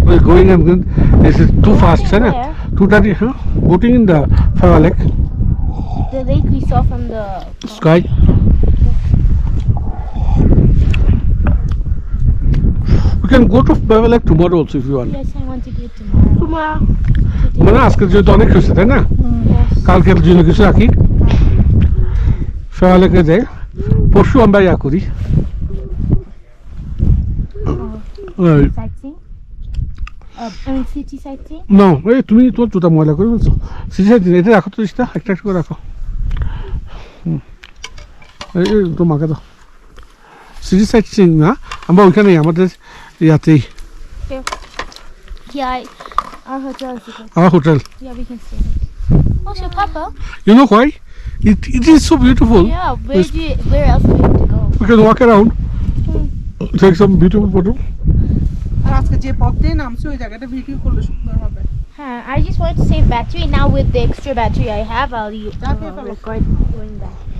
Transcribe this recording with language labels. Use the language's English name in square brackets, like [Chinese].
[English] we're going, and then this is too fast, Boating right? where? 2:30, huh? Boating in the Fire Lake The lake we saw from the sky. We can go to Fire Lake tomorrow also if you want. Yes, I want to do it tomorrow. Tomorrow. [Bangla] মানে আজকে যেহেতু অনেক কিছু তাই না, কালকের জন্য কিছু রাখি, Fire Lake যাই, পরশু আমরা ইয়া করি [English] Sightseeing? I mean city sightseeing? [Bangla] না, এই তুমি তোমার জুতা ময়লা করে বলছো, সিটি সাইড এটা রাখো তো, রিস্তা একটা একটা করে রাখো, এই তো মাকে দাও। সিটি সাইড সিং না, আমরা ওইখানেই আমাদের ইয়াতেই [English] Yeah, our hotel is good. our hotel. Yeah, we can stay there. Also, Papa. You know why? It is so beautiful. Yeah, where else do we have to go? We can walk around, take some beautiful photo. [Bangla] আর আজকে যে পথ দিয়ে নামছি ওই জায়গাটা video করলে [English] I just want to save battery. Now with the extra battery I have, I'll record going back.